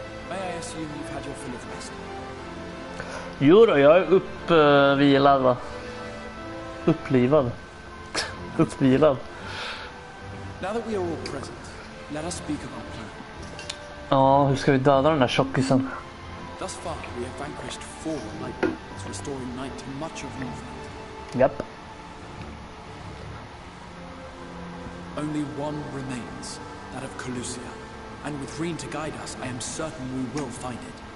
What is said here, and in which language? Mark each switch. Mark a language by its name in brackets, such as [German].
[English] May I assume you've had your fill of rest? [Swedish] Jo då, jag är uppvilad va? Upplivad. Uppvilad. [English] Now that we are all present, let us speak of our plan. [Swedish] Ja, hur ska vi döda den där tjockisen? [English] Thus far, we have vanquished 4 lightnings, restoring night to much of Northland. [Swedish] Japp. [English] Only one remains, that of Calusia. And with Reen to guide us, I am certain we will find it.